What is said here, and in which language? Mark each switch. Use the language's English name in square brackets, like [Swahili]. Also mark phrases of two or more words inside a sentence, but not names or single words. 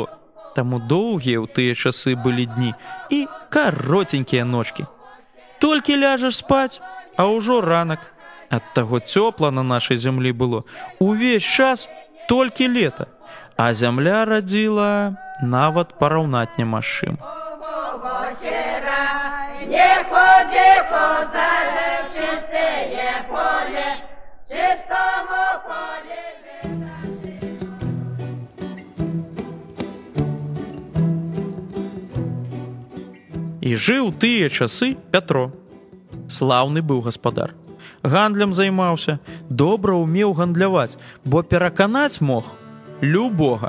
[Belarusian] Таму доўгія ў тыя часы былі дні і каротенькія ночкі. Толькі ляжаш спаць, а ўжо ранак. Ад таго цёпла на нашай зямлі было. Увесь час толькі лета, а зямля радзіла нават параўнаць няма з чым. [Russian] Ого-го, серай, не ходи, козажы, в чистое поле, чистому поле. [Belarusian] І жыў тыя часы Пятро. Слаўны быў гаспадар. Гандлем займаўся, добра ўмеў гандляваць, бо пераканаць мог любога.